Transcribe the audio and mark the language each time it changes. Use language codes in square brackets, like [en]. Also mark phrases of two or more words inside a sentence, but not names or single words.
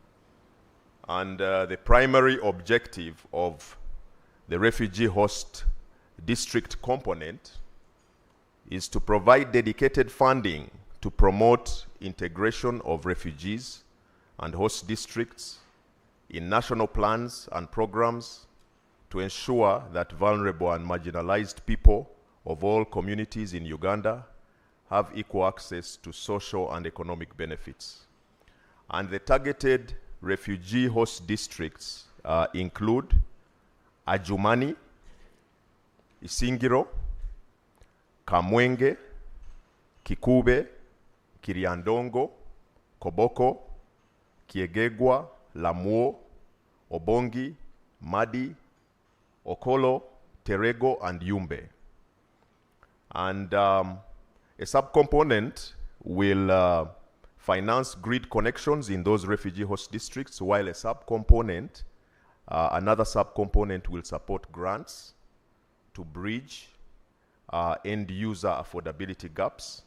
[en] And the primary objective of the refugee host district component is to provide dedicated funding to promote integration of refugees and host districts in national plans and programs to ensure that vulnerable and marginalized people of all communities in Uganda have equal access to social and economic benefits. And the targeted refugee host districts include Ajumani, Isingiro, Kamwenge, Kikube, Kiriandongo, Koboko, Kiegegwa, Lamuo, Obongi, Madi, Okolo, Terego, and Yumbe. And a subcomponent will finance grid connections in those refugee host districts, while a subcomponent, another subcomponent will support grants to bridge end user affordability gaps.